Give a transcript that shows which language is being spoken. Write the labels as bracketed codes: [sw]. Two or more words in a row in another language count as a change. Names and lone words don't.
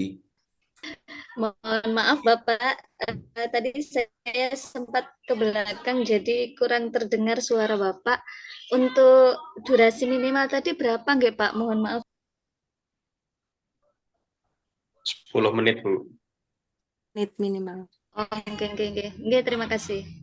[id] Mohon maaf Bapak, tadi saya sempat ke belakang jadi kurang terdengar suara Bapak. Untuk durasi minimal tadi berapa nggih Pak? Mohon maaf. 10 menit, Bu. Menit minimal. [jv] Oh, nggih, nggih, nggih. Nggih, [id] terima kasih.